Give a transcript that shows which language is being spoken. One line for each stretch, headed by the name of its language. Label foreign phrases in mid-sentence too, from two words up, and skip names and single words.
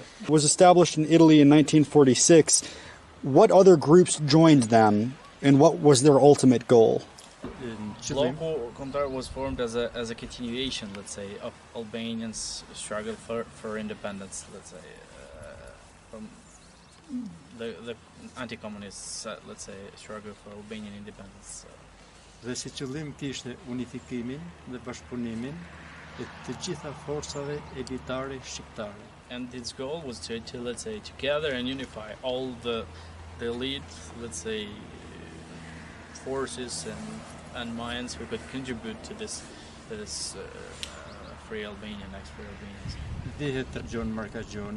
English: was established in Italy in 1946. What other groups joined them, and what was their ultimate goal? Bloku Kombëtar was formed as a continuation, let's say, of Albanians' struggle for independence, let's say, from the anti-communists, let's say, struggle for Albanian independence.
Albanian: Dhe si qëllim kishte unifikimin dhe bashkëpunimin e të gjitha forcave elitare shqiptare.
English: And its goal was to let's say, to gather and unify all the elite, let's say, forces and minds who could contribute to this free Albanian, ex-free Albanians.
Albanian: Dihet John Markagjoni,